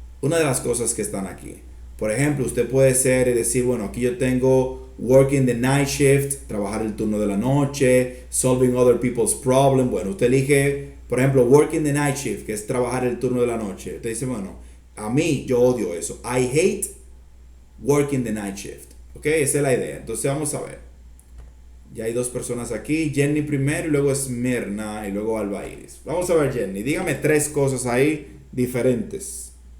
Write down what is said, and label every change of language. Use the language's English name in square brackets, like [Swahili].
[Spanish] Una de las cosas que están aquí. Por ejemplo, usted puede ser y decir, bueno, aquí yo tengo [English] working the night shift, [Spanish] trabajar el turno de la noche, [English] solving other people's problems. [Spanish] Bueno, usted elige, por ejemplo, [English] working the night shift, [Spanish] que es trabajar el turno de la noche. Usted dice, bueno, a mí yo odio eso. [English] I hate working the night shift. [Spanish] ¿Ok? Esa es la idea. Entonces vamos a ver. Ya hay dos personas aquí, Jenny primero y luego Esmirna y luego Alba Iris. Vamos a ver, Jenny, dígame tres cosas ahí diferentes.